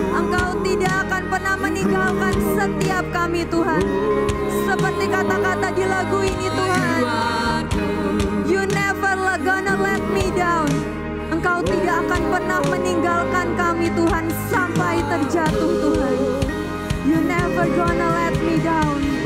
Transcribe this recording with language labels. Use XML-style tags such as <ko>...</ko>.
<id>Engkau tidak akan pernah meninggalkan setiap kami Tuhan. Seperti kata-kata di lagu ini Tuhan.</id> <en>You never gonna let me down.</en> <id>Engkau tidak akan pernah meninggalkan kami Tuhan sampai terjatuh Tuhan.</id> <en>You never gonna let me down.</en>